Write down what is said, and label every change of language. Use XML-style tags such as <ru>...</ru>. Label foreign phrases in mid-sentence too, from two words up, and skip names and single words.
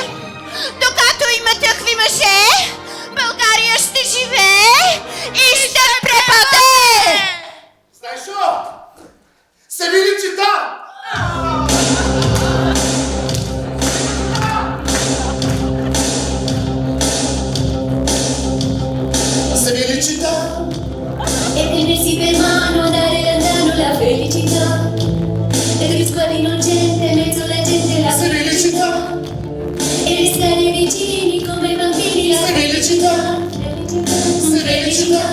<bg>Докато има такви мъже, България ще живее и ще препаде! Знаеш шо? Се види, че да!</bg> <it>Se felicità e tenersi per mano andare lontano la felicità e risquare innocente mezzo alla gente la felicità e restare vicini come bambini la felicità felicità</it>